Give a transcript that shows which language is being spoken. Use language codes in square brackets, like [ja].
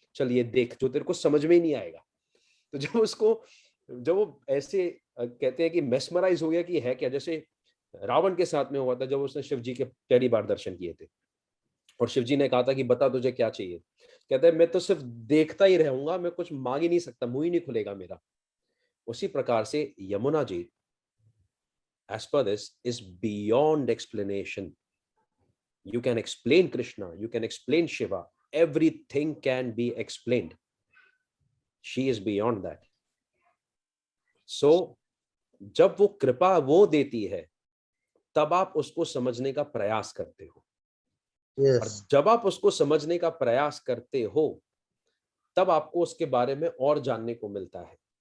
[hi] चल ये देख, जो तेरे को समझ में ही नहीं आएगा। तो जब वो ऐसे कहते हैं कि मेस्मराइज हो गया कि है क्या, जैसे रावण के साथ में हुआ था जब उसने शिव जी के पहली बार दर्शन किए थे और शिव जी ने कहा था कि बता तुझे क्या चाहिए। कहता है मैं तो सिर्फ देखता ही रहूंगा, मैं कुछ मांग ही नहीं सकता, मुंह ही नहीं खुलेगा मेरा। उसी प्रकार से [en] Yamuna ji as per this is beyond explanation. You can explain Krishna, you can explain Shiva, everything can be explained. She is beyond that. [hi] So जब वो कृपा वो देती है तब आप उसको समझने का प्रयास करते हो। [en] yes. [hi] और जब आप उसको समझने का प्रयास करते हो तब आपको उसके बारे में और जानने को मिलता है।